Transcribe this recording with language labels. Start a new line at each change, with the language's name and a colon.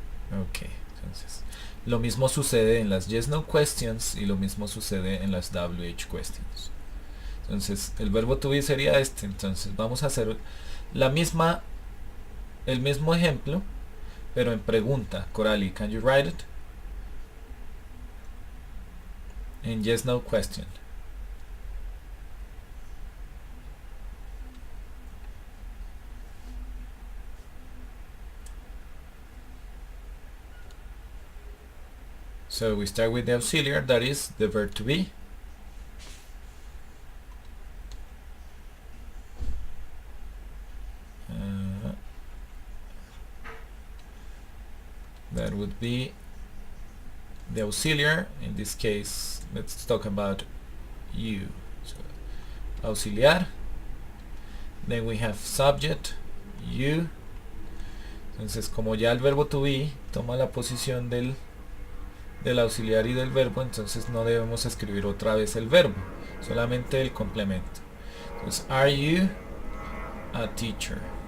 Spanish: Ok, entonces lo mismo sucede en las yes no questions y lo mismo sucede en las WH questions. Entonces el verbo to be sería este. Entonces vamos a hacer el mismo ejemplo, pero en pregunta.
English: Coralie, can you write it?
Spanish: En yes no question.
English: So we start with the auxiliary, that is the verb to be. That would be the auxiliary. In this case, let's talk about you. So, auxiliar. Then we have subject, you.
Spanish: Entonces, como ya el verbo to be toma la posición del auxiliar y del verbo, entonces no debemos escribir otra vez el verbo, solamente el complemento. Entonces,
English: are you a teacher?